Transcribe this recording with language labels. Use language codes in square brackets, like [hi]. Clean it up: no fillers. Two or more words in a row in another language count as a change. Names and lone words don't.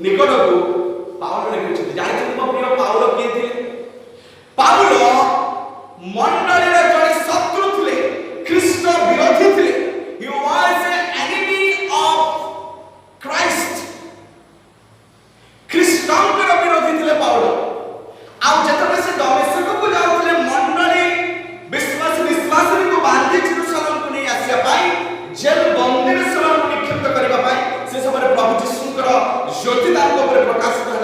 [or] ଲେଖକକୁ ପାଉଲ ଲେଖିଛନ୍ତି। ଜାଣିଛନ୍ତି ମୋ ପ୍ରିୟ ପାଉଲ କିଏ ଥିଲେ? ପାଉଲ ମଣ୍ଡଳୀର ଜଣେ ଶତ୍ରୁ ଥିଲେ, ଖ୍ରୀଷ୍ଟ ବିରୋଧୀ ଥିଲେ। [en] He was an enemy of Christ. [or] ଖ୍ରୀଷ୍ଟଙ୍କର ବିରୋଧୀ ଥିଲେ ପାଉଲ। ଆଉ ଯେତେବେଳେ ସେ ଦମେସ୍କକୁ ଯାଉଥିଲେ ମଣ୍ଡଳୀ ବିଶ୍ୱାସୀଙ୍କୁ ବାନ୍ଧି ଜେରୁସାଲେମକୁ ନେଇ ଆସିବା ପାଇଁ, ଜେଲ୍ ବନ୍ଦୀରେ ସେମାନଙ୍କୁ ନିକ୍ଷିପ୍ତ କରିବା ପାଇଁ, ସେ ସମୟରେ ପ୍ରଭୁ ଯୀଶୁଙ୍କର ଜ୍ୟୋତି ତାଙ୍କ ଉପରେ ପ୍ରକାଶିତ ହେଲା।